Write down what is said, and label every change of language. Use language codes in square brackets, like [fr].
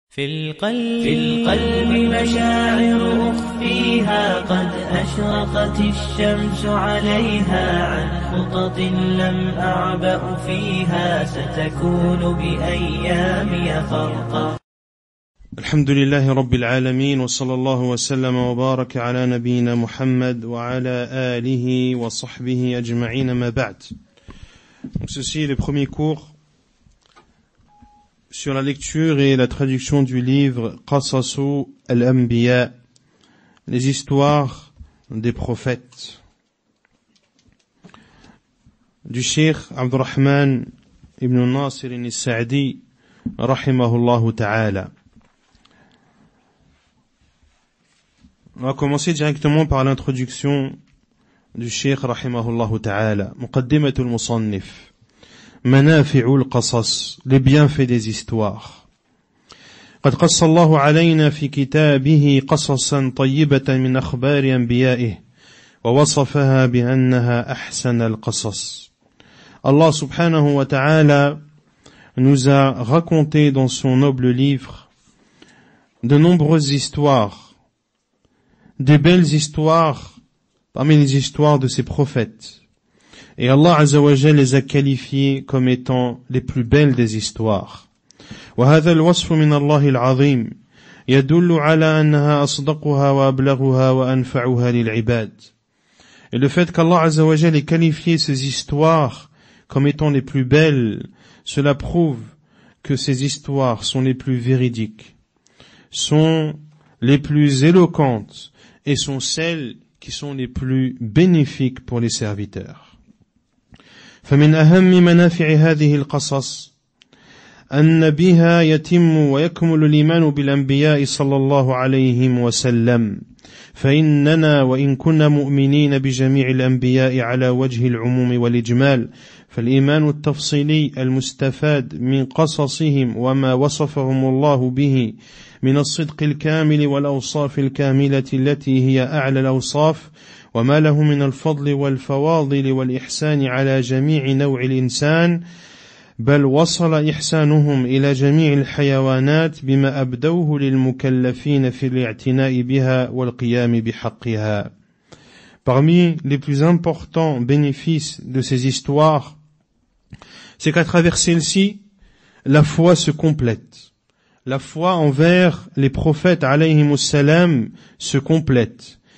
[ar] في القلب مشاعر أخفيها قد أشرقت الشمس عليها عن خطط لم أعبأ فيها ستكون بأيامي فرقا. الحمد لله رب العالمين وصلى الله وسلم وبارك على نبينا محمد وعلى آله وصحبه أجمعين ما بعد. [fr] Donc ceci est le premier cours sur la lecture et la traduction du livre Qasasu al-Anbiya, les histoires des prophètes, du Cheikh Abdurrahman ibn Nasir al-Sa'di rahimahullahu ta'ala. On va commencer directement par l'introduction du Cheikh rahimahullahu ta'ala. Muqaddimatul Musannif. [ar] منافع القصص, [fr] les bienfaits des histoires. [ar] قد قص الله علينا في كتابه قصصا طيبة من أخبار أنبيائه ووصفها بأنها أحسن القصص. [fr] Allah subhanahu wa ta'ala nous a raconté dans son noble livre de nombreuses histoires, des belles histoires parmi les histoires de ses prophètes. Et Allah Azza wa Jalla les a qualifiés comme étant les plus belles des histoires. [ar] وهذا الوصف من الله العظيم يدل على أنها أصدقها وأبلغها وأنفعها للعباد. [fr] Et le fait qu'Allah Azza wa Jalla ait qualifié ces histoires comme étant les plus belles, cela prouve que ces histoires sont les plus véridiques, sont les plus éloquentes et sont celles qui sont les plus bénéfiques pour les serviteurs. [ar] فمن أهم منافع هذه القصص أن بها يتم ويكمل الإيمان بالأنبياء صلى الله عليه وسلم فإننا وإن كنا مؤمنين بجميع الأنبياء على وجه العموم والإجمال فالإيمان التفصيلي المستفاد من قصصهم وما وصفهم الله به من الصدق الكامل والأوصاف الكاملة التي هي أعلى الأوصاف وما له من الفضل والفواضل والإحسان على جميع نوع الإنسان بل وصل إحسانهم إلى جميع الحيوانات بما أبدوه للمكلفين في الاعتناء بها والقيام بحقها. [fr] Parmi les plus importants bénéfices de ces histoires, c'est qu'à travers celles-ci, la foi se complète. La foi envers les prophètes alayhimus salam se complète.